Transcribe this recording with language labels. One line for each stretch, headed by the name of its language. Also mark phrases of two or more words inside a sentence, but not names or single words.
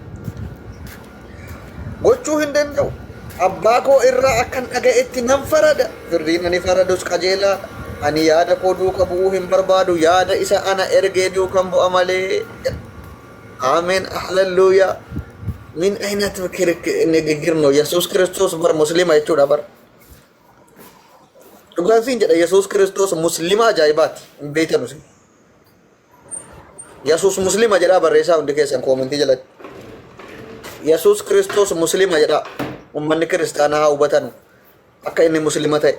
Oromo: Gochuu hin danda'u. Abbaa koo irraa akkan dhaga'etti nan farada. Firdiin ani faradus qajeelaa. Ani yaada koo duuka bu'uu hin barbaadu. Yaada isa ana ergee duukan bu'a malee. Ameen. Halleluuyaa.
Arabic: من أين
Amharic: ንግግር ነው?
Oromo: Yesuus Kiristoos bar muslima jechuudha bar. Dhugaan siin jedha Yesuus Kiristoos muslima ajaa'ibaati hin beekanu sin. Yesuus muslima jedhaa barreessaa hundi keessan koomentii jalatti. Yesuus Kiristoos muslima jedha ummanni kiristaanaa haa hubatan akka inni muslima ta'e.